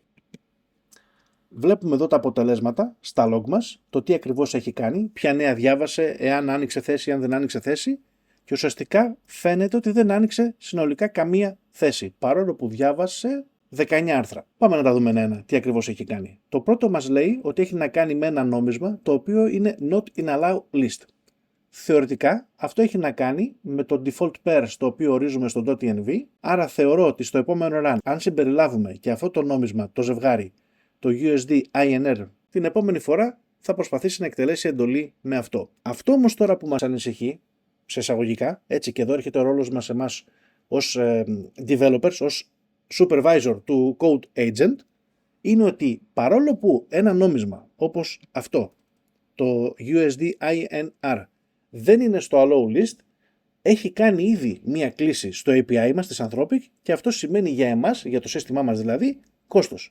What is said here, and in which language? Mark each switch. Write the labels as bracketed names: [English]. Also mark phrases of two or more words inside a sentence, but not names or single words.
[Greek] Βλέπουμε εδώ τα αποτελέσματα στα log μας, το τι ακριβώς έχει κάνει, ποια νέα διάβασε, εάν άνοιξε θέση, αν δεν άνοιξε θέση. Και ουσιαστικά φαίνεται ότι δεν άνοιξε συνολικά καμία θέση, παρόλο που διάβασε 19 άρθρα. Πάμε να τα δούμε ένα, τι ακριβώς έχει κάνει. Το πρώτο μας λέει ότι έχει να κάνει με ένα νόμισμα το οποίο είναι [English] not in allow list. [Greek] θεωρητικά αυτό έχει να κάνει με το [English] default pairs [Greek] το οποίο ορίζουμε στο .env, άρα θεωρώ ότι στο επόμενο run, αν συμπεριλάβουμε και αυτό το νόμισμα, το ζευγάρι, το USD INR, την επόμενη φορά θα προσπαθήσει να εκτελέσει εντολή με αυτό. Αυτό όμως τώρα που μας ανησυχεί, σε εισαγωγικά, έτσι και εδώ έρχεται ο ρόλος μας εμάς ως developers, ως supervisor του [English] code agent, [Greek] είναι ότι παρόλο που ένα νόμισμα όπως αυτό, το USD INR, δεν είναι στο [English] allow list, [Greek] έχει κάνει ήδη μία κλήση στο API μας της Anthropic και αυτό σημαίνει για εμάς, για το σύστημά μας δηλαδή, κόστος.